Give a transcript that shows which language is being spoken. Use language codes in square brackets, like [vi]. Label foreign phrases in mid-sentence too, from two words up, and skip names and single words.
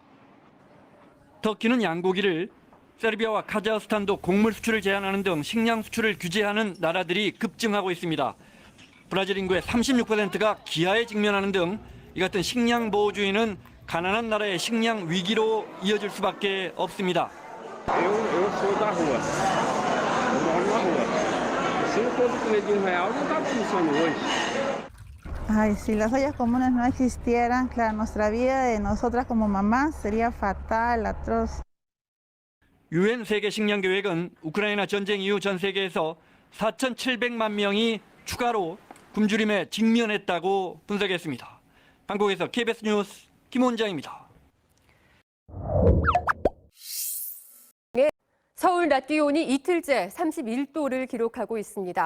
[ko] 터키는 양고기를, 세르비아와 카자흐스탄도 곡물 수출을 제한하는 등 식량 수출을 규제하는 나라들이 급증하고 있습니다. 브라질 인구의 36%가 기아에 직면하는 등 이 같은 식량 보호주의는 가난한 나라의 식량 위기로 이어질 수밖에 없습니다. [pt] Eu sou da rua, eu moro na rua. Se não fosse comer de R$1, não estava funcionando hoje. [es] Ay, si las ollas comunes no existieran, claro, nuestra vida de nosotras como mamás sería fatal, atroz. [ko] 유엔 세계 식량 계획은 우크라이나 전쟁 이후 전 세계에서 4,700만 명이 추가로 굶주림에 직면했다고 분석했습니다. 한국에서 KBS 뉴스 김원장입니다. 서울 낮 기온이 이틀째 31도를 기록하고 있습니다.